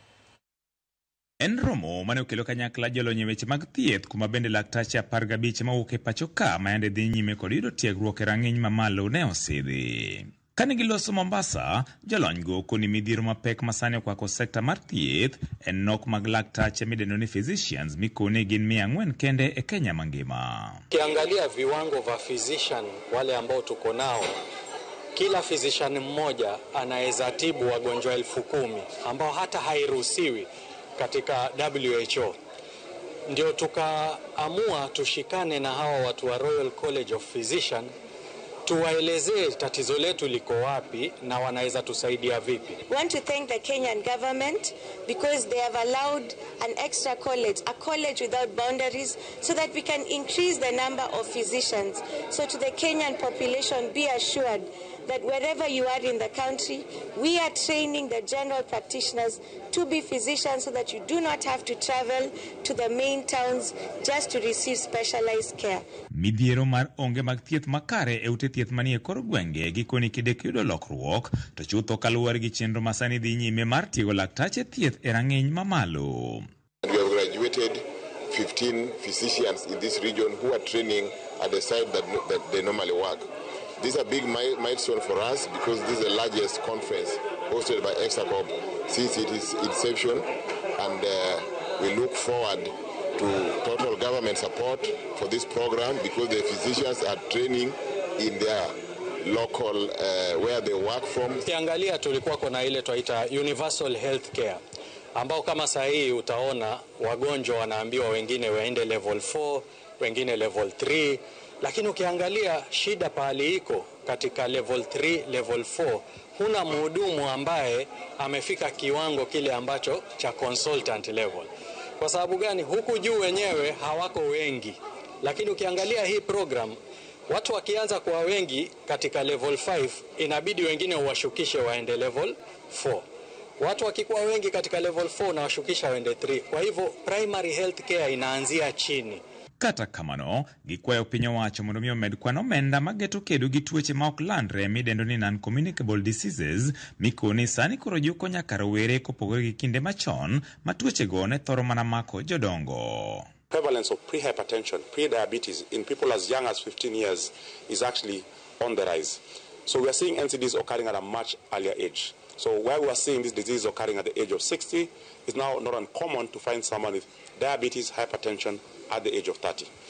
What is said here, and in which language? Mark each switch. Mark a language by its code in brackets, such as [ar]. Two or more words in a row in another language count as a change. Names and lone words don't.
[luo] En romo mane okelo kanyakla jolony e weche mag thieth kuma bende laktache 15 mawuok e pachoka mayande dhi nyime kod yudo tiegruok e rang'iny mamalo ne osidhi. Kane giloso Mombasa, jolony go koni midhiero mapek masani okwako sekta mar thieth en nok mag laktache midendo ni physicians mikone gin 400 kende e Kenya mangima. [sw] Kiangalia viwango vya physician wale ambao tuko nao, kila physician mmoja anaweza tibu wagonjwa 10,000 ambao hata hairuhusiwi katika WHO. Ndio tukaamua tushikane na hawa watu wa Royal College of Physicians, tuwaelezee tatizo letu liko wapi na wanaweza tusaidia vipi. [en] We want to thank the Kenyan government because they have allowed an extra college, a college without boundaries, so that we can increase the number of physicians. So to the Kenyan population, be assured that wherever you are in the country, we are training the general practitioners to be physicians so that you do not have to travel to the main towns just to receive specialized care. [luo] Midhiero mar onge mag thieth makare e ute thieth manie kor gwenge gikoni kidek yudo lokruok to chutho kaluwore gi chenro masani dhi nyime mar tiego laktache thieth e rang'iny mamalo. [en] We have graduated 15 physicians in this region who are training at the site that they normally work. This is a big milestone for us because this is the largest conference hosted by Exacop since its inception, and we look forward to total government support for this program because the physicians are training in their local where they work from. [sw] Kiangalia tulikuwa kuna ile tunaita Universal Healthcare ambao kama saa hii utaona wagonjwa wanaambiwa wengine waende level 4, wengine level 3. Lakini ukiangalia shida pahali iko katika level 3, level 4, huna mhudumu ambaye amefika kiwango kile ambacho cha [en] consultant level. [sw] Kwa sababu gani? Huku juu wenyewe hawako wengi. Lakini ukiangalia hii program, watu wakianza kuwa wengi katika level 5, inabidi wengine uwashukishe waende level 4. Watu wakikuwa wengi katika level 4 na washukisha waende 3. Kwa hivyo [en] primary health care [sw] inaanzia chini. [luo] Kata kamano, gikwayo piny owacho mondo mi omed kwan omenda mageto kedo gi tuoche ma ok landre midendo ni [en] non-communicable diseases [luo] mikoni sani koro juko nyaka rowere kopogore gi kinde machon ma tuoche go ne thoro mana mako jodongo. [en] Prevalence of pre-hypertension, pre-diabetes in people as young as 15 years is actually on the rise. So we are seeing NCDs occurring at a much earlier age. So where we are seeing this disease occurring at the age of 60, it's now not uncommon to find someone with diabetes, hypertension at the age of 30.